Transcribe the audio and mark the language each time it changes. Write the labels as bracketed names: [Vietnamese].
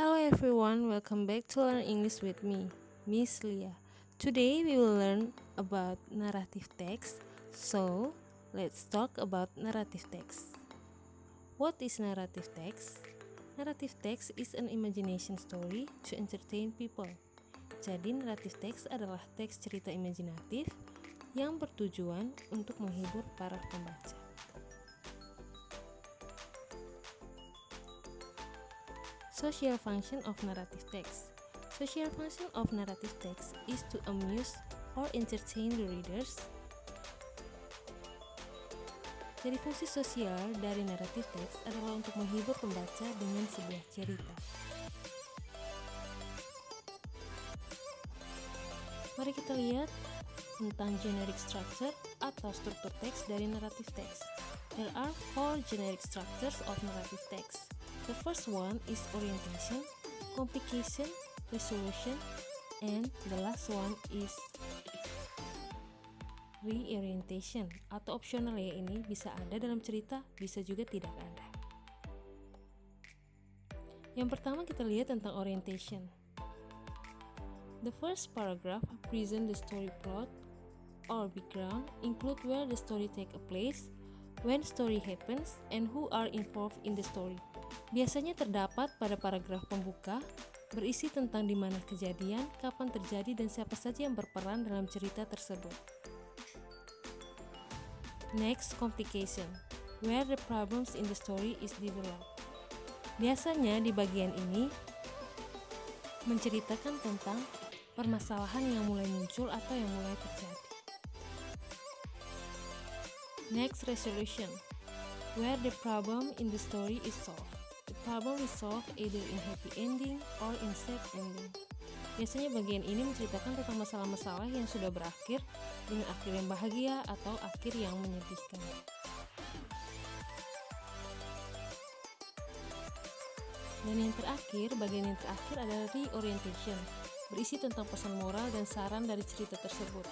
[English] everyone, welcome back to Learn English with me, Miss Lia. Today we will learn about narrative text. So, let's talk about narrative text. What is narrative text? Narrative text is an imagination story to entertain people. [Indonesian] Jadi, narrative text adalah teks cerita imajinatif yang bertujuan untuk menghibur para pembaca. [English] Social function of narrative text. Social function of narrative text is to amuse or entertain the readers. [Indonesian] Jadi fungsi sosial dari narrative text adalah untuk menghibur pembaca dengan sebuah cerita. Mari kita lihat tentang generic structure atau struktur teks dari narrative text. [English] There are 4 generic structures of narrative text. The first one is orientation, complication, resolution, and the last one is reorientation [Indonesian] atau optional ya, ini bisa ada dalam cerita, bisa juga tidak ada. Yang pertama kita lihat tentang orientation. [English] The first paragraph present the story plot or background, include where the story take a place, when story happens, and who are involved in the story. [Indonesian] Biasanya terdapat pada paragraf pembuka, berisi tentang di mana kejadian, kapan terjadi, dan siapa saja yang berperan dalam cerita tersebut. [English] Next, complication, where the problems in the story is developed. [Indonesian] Biasanya di bagian ini menceritakan tentang permasalahan yang mulai muncul atau yang mulai terjadi. [English] Next, resolution, where the problem in the story is solved. The problem is solved either in happy ending or in sad ending. [Indonesian] Biasanya bagian ini menceritakan tentang masalah-masalah yang sudah berakhir dengan akhir yang bahagia atau akhir yang menyedihkan. Dan yang terakhir, bagian yang terakhir adalah reorientation, berisi tentang pesan moral dan saran dari cerita tersebut.